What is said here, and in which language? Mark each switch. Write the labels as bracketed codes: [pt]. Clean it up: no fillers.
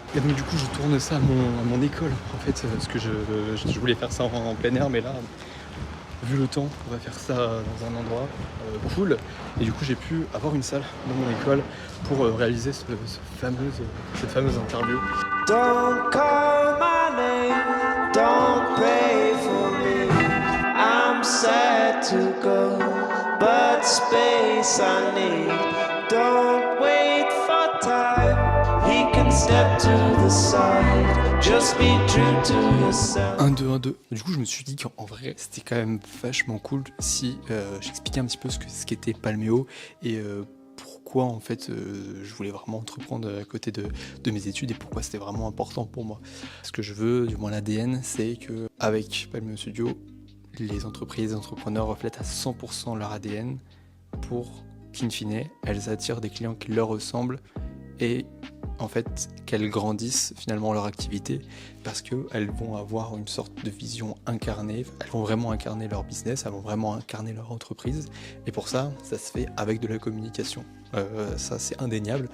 [fr] Et donc du coup je tourne ça à mon école en fait, parce que je voulais faire ça en plein air, mais là vu le temps, on va faire ça dans un endroit cool. Et du coup, j'ai pu avoir une salle dans mon école pour réaliser cette fameuse interview. [en] Don't call my name, don't pray for me. I'm sad to go, but space I need. Don't wait for time, he can step to the side. Just be true to yourself. 1, 2, 1, 2. [fr] Du coup, je me suis dit qu'en vrai, c'était quand même vachement cool si j'expliquais un petit peu ce qu'était Palméo et pourquoi en fait je voulais vraiment entreprendre à côté de mes études et pourquoi c'était vraiment important pour moi. Ce que je veux, du moins l'ADN, c'est que avec Palméo Studio, les entreprises, les entrepreneurs reflètent à 100% leur ADN pour qu'in fine, elles attirent des clients qui leur ressemblent et en fait qu'elles grandissent finalement leur activité parce qu'elles vont avoir une sorte de vision incarnée, elles vont vraiment incarner leur business, elles vont vraiment incarner leur entreprise et pour ça se fait avec de la communication. Ça c'est indéniable.